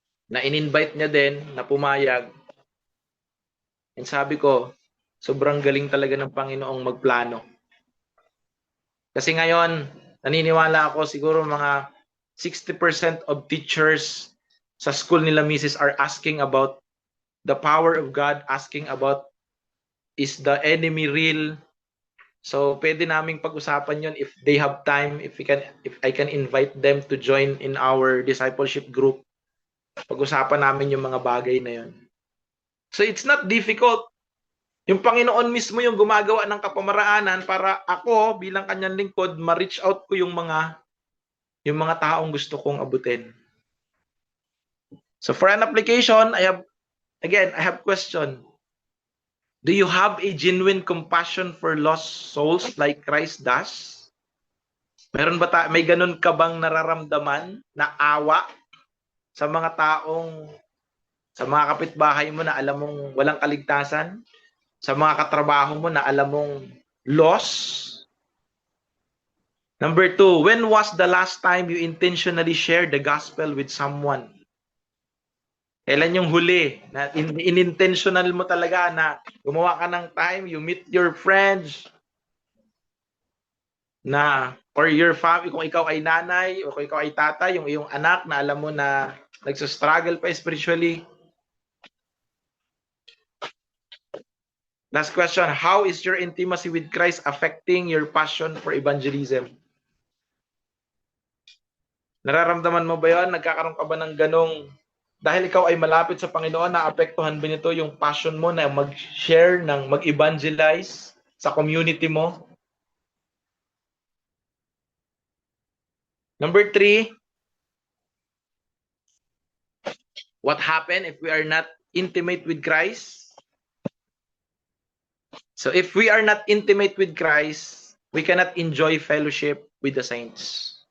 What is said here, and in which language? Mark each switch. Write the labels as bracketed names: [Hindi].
[Filipino] Na in-invite niya din, na pumayag. And sabi ko, sobrang galing talaga ng Panginoong magplano. Kasi ngayon, naniniwala ako siguro mga 60% of teachers sa school nila Mrs. [English] are asking about the power of God, asking about is the enemy real? So [Filipino] pwede naming pag-usapan yon [English] if they have time, if I can invite them to join in our discipleship group. [Filipino] Pag-usapan namin yung mga bagay na yon. [English] So it's not difficult. [Filipino] Yung Panginoon mismo yung gumagawa ng kapamaraanan para ako bilang kanyang lingkod, ma-reach out ko yung mga taong gusto kong abutin. [English] So for an application, I have question. Do you have a genuine compassion for lost souls like Christ does? [Filipino] May ganun ka bang nararamdaman na awa sa mga sa mga kapitbahay mo na alam mong walang kaligtasan? Sa mga katrabaho mo na alam mong lost? [English] Number 2, when was the last time you intentionally shared the gospel with someone? [Filipino] Kailan yung huli na in-intentional mo talaga na gumawa ka ng time, [English] you meet your friends or your family, [Filipino] kung ikaw ay nanay o kung ikaw ay tatay, yung iyong anak na alam mo na nagsastruggle pa spiritually. [English] Last question, how is your intimacy with Christ affecting your passion for evangelism? [Filipino] Nararamdaman mo ba yun? Nagkakaroon ka ba ng ganong, dahil ikaw ay malapit sa Panginoon, naapektuhan ba nito yung passion mo na mag-share, mag-evangelize sa community mo? [English] Number 3, what happen if we are not intimate with Christ? So if we are not intimate with Christ, we cannot enjoy fellowship with the saints.